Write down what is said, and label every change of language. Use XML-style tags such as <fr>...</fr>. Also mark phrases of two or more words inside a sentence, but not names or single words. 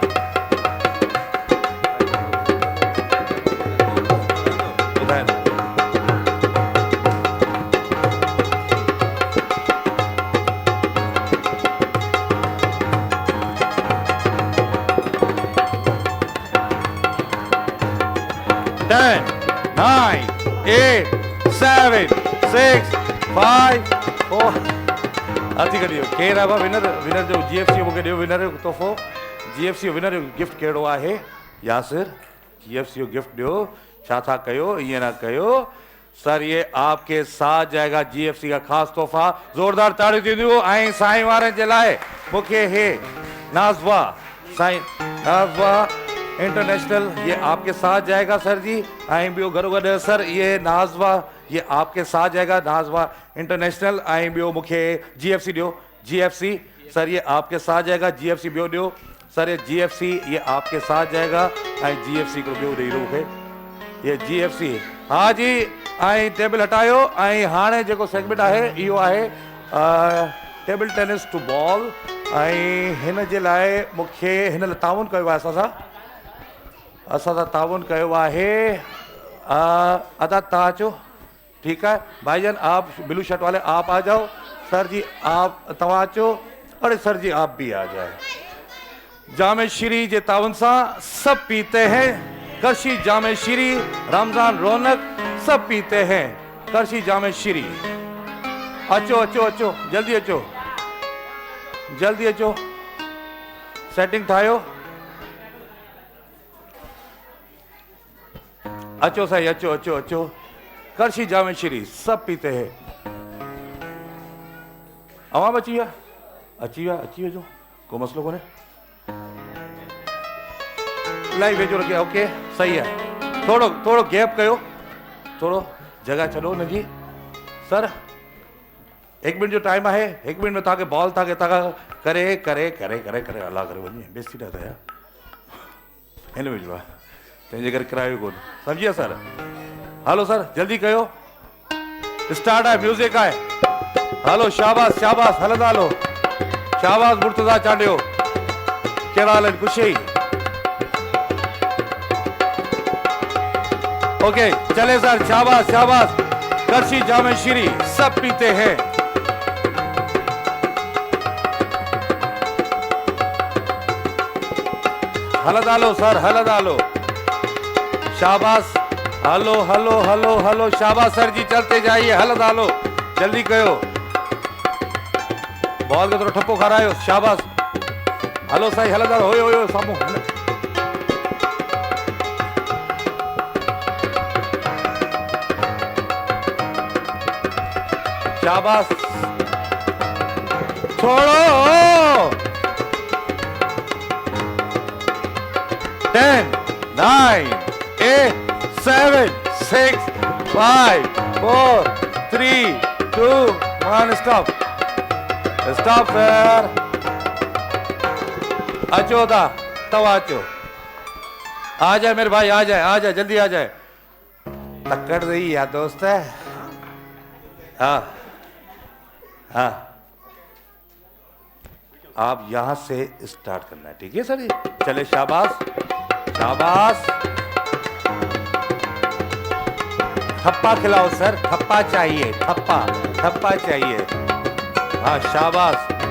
<sd>बताएं 10 9 8 7 6 5 4 अची कढियो केरु आहे विनर विनर जो जीएफसी मूंखे ॾियो विनर जो तोहफ़ो जीएफसी जो विनर जो गिफ्ट कहिड़ो आहे यासिर जीएफसी जो गिफ्ट ॾियो छा था कयो ईअं न कयो सर</sd> <ur>یہ آپ کے ساتھ جائے گا جی ایف سی کا خاص تحفہ</ur> <sd>ज़ोरदार ताड़ियूं थींदियूं ऐं साईं वारनि जे लाइ मूंखे हे नाज़वा साईं नाज़वा</sd> <ur>انٹرنیشنل یہ آپ کے ساتھ جائے گا سر جی</ur> <sd>ऐं ॿियो गॾो गॾु सर</sd> <ur>یہ نازوا یہ آپ کے ساتھ جائے گا</ur> <sd>नाज़वा इंटरनेशनल ऐं ॿियो मूंखे जीएफसी ॾियो जीएफसी सर</sd> <ur>یہ آپ کے ساتھ جائے گا</ur> <sd>जीएफसी ॿियो ॾियो सर</sd> <ur>یہ جی ایف سی یہ آپ کے ساتھ جائے گا</ur> <sd>ऐं जीएफसी हिकिड़ो ॿियो ॾेई मूंखे ये जीएफसी हा जी ऐं टेबल हटायो ऐं हाणे जेको सेगमेंट आहे इहो आहे टेबल टेनिस टू बॉल ऐं हिन जे लाइ मूंखे हिन लाइ ताउन कयो आहे असां सां ताउन कयो आहे अदा तव्हां अचो</sd> <ur>ٹھیک ہے بھائی جان آپ بلو شرٹ والے آپ آ جاؤ سر جی آپ</ur> <sd>तव्हां अचो</sd> <ur>ارے سر جی آپ بھی آ جائے</ur> <sd>जामे श्री जे ताउन सां</sd> <ur>سب پیتے ہیں</ur> <sd>करशी जामे श्री रमजान रौनक</sd> <ur>سب پیتے ہیں</ur> <sd>करशी जामे श्री अचो अचो अचो जल्दी अचो सेटिंग ठाहियो अचो साईं अचो अचो अचो करशी जामे श्री</sd> <ur>سب پیتے ہیں</ur> <sd>अवाम अची विया जो को मसलो कोने लाइव भेजो रखे ओके सही है थोड़ो गैप कयो थोड़ो जगह छॾो न जी सर 1 मिनट जो टाइम</sd> <ur>ہے 1 منٹ میں</ur> <sd>तव्हांखे बॉल करे अला करे वञे बेसी न थिया हिन में जो आहे तंहिंजे करे किरायो कोन सम्झिया सर हलो सर जल्दी कयो स्टार्ट है म्यूजिक है हलो शाबाश शाबाश हलंदा हलो शाबाश मुर्तज़ा चांडियो कहिड़ा हाल आहिनि ख़ुशी ओके चले सर शाबाश शाबाश करशी जामे श्री</sd> <ur>سب پیتے ہیں</ur> <sd>हलंदा हलो सर हलंदा हलो शाबाश हलो हलो हलो हलो शाबाश</sd> <ur>سر جی چلتے جائیے</ur> <sd>हलंदा हलो जल्दी कयो बॉल के थोड़ा ठप्पो खारायो शाबाश हलो साईं हलंदा होयो साम्हूं शाबाश छोड़ो</sd> <ur>10 9 8 7 6 5 4 3 2 1 سٹاپ سر</ur> <sd>अचो था तवा अचो</sd> <ur>آ جائے میرے بھائی آ جائے جلدی آ جائے تکڑ رہی یا دوست ہے ہاں آپ یہاں سے سٹارٹ کرنا ہے ٹھیک ہے سر چلے شاباش شاباش ٹھپا کھلاؤ سر ٹھپا چاہیے ٹھپا چاہیے ہاں شاباش</ur>